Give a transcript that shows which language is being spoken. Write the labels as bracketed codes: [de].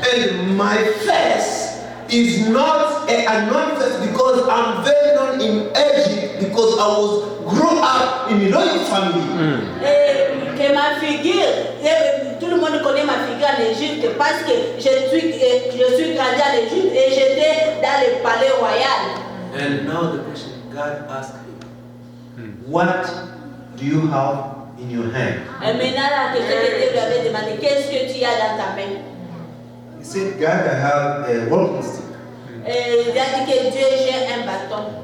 [en] And my face is not a unknown face because I'm very known in Egypt because I was grew up in a royal family. [fr] Et que ma figure, tout le monde connaît ma figure en Égypte parce que je suis grandi en Égypte et j'étais dans le palais royal. [en] And now the question God asked him, what do you have in your hand? [fr] Et maintenant la question que Dieu lui avait demandé, qu'est-ce que tu as dans ta main? [en] He said, God, I have a walking stick. [fr] Et il a dit que Dieu j'ai un bâton.